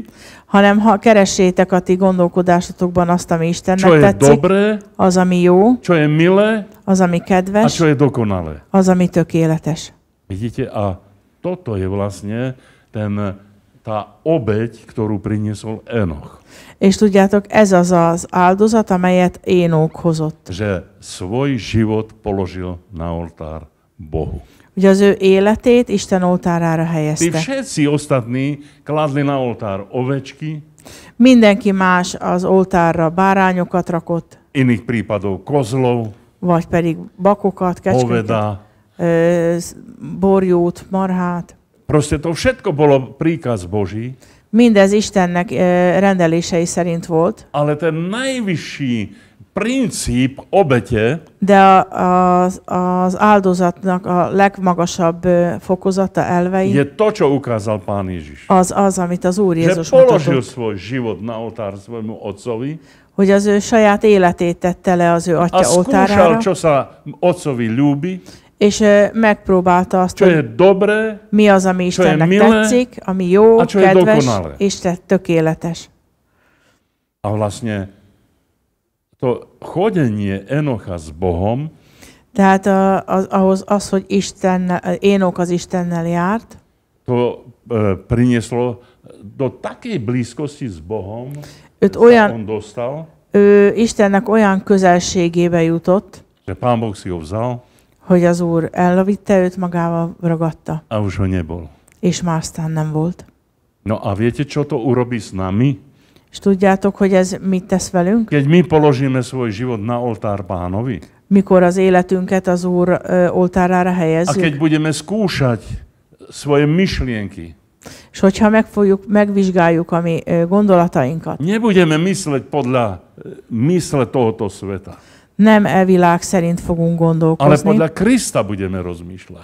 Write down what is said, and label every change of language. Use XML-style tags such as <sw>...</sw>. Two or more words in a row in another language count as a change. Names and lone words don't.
<hu>hanem ha keressétek a ti gondolkodásotokban azt, ami</hu> <sk>čo</sk> <hu>Istennek</hu> <sk>je</sk> <hu>tetszik,</hu> <sk>dobré,</sk> <hu>az, ami jó,</hu> <sk>čo je milé</sk> <hu>az, ami</hu> <sk>a</sk> <hu>kedves,</hu> <sk>čo je dokonalé.</sk> <hu>az, ami tökéletes.</hu> <sk>Vidíte, a toto je vlastne tá obeť, ktorú priniesol Enoch.</sk> <hu>És tudjátok, ez az az áldozat, amelyet Énok hozott.</hu> <sk>Že svoj život položil na oltár Bohu.</sk> <hu>Ugye az ő életét Isten oltárára</hu> <sk>Tí</sk> <hu>helyezte.</hu> <sk>všetci ostatní kladli na oltár ovečky,</sk> <hu>Mindenki más az oltárra bárányokat rakott,</hu> <sk>iných prípadov kozlov,</sk> <hu>vagy pedig bakokat, kecskéket,</hu> <sk>hoveda.</sk> <hu>borjút, marhát.</hu> <sk>Proste to všetko bolo príkaz Boží,</sk> <hu>Mindez Istennek rendelései szerint volt,</hu> <sk>ale ten najvyšší princíp obete</sk> <hu>de az áldozatnak a legmagasabb fokozata,</hu> <sk>je</sk> <hu>elvei,</hu> <sk>to, čo ukázal Pán Ježiš.</sk> <hu>az, amit az Úr</hu> <sk>Že</sk> <hu>Jézus</hu> <sk>položil</sk> <hu>mutatott,</hu> <sk>svoj život na oltár svojmu otcovi</sk> <hu>hogy az ő saját életét tette le az ő</hu> <sk>a</sk> <hu>atya</hu> <sk>skúšal,</sk> <hu>oltárára,</hu> <sk>čo sa otcovi ľúbi,</sk> <hu>és megpróbálta azt,</hu> <sk>čo je</sk> <hu>hogy</hu> <sk>dobré,</sk> <hu>mi az, ami</hu> <sk>čo je</sk> <hu>Istennek</hu> <sk>milé,</sk> <hu>tetszik, ami jó,</hu> <sk>a čo je</sk> <hu>kedves,</hu> <sk>dokonalé.</sk> <hu>és tökéletes.</hu> <sk>a vlastne to chodenie Enocha s Bohom</sk> <hu>Tehát az, hogy Énok az Istennel járt,</hu> <sk>to prinieslo do takej blízkosti s Bohom,</sk> <hu>őt</hu> <sk>sa on dostal,</sk> <hu>ő Istennek olyan közelségébe jutott,</hu> <sk>že Pán Boh si ho vzal</sk> <hu>hogy az Úr elvitte őt, magával ragadta,</hu> <sk>a už ho nebol.</sk> <hu>és már aztán nem volt.</hu> <sk>No a viete, čo to urobí s nami?</sk> <hu>És tudjátok, hogy ez mit tesz velünk?</hu> <sk>Keď my položíme svoj život na oltár Pánovi,</sk> <hu>mikor az életünket az Úr oltárára</hu> <sk>A keď</sk> <hu>helyezzük.</hu> <sk>budeme skúšať svoje myšlienky,</sk> <hu>És hogyha megvizsgáljuk a mi gondolatainkat,</hu> <sk>nebudeme mysleť podľa mysle tohoto sveta,</sk> <hu>nem világ szerint fogunk</hu> <sk>ale</sk> <hu>gondolkozni,</hu> <sk>podľa Krista budeme rozmýšľať.</sk>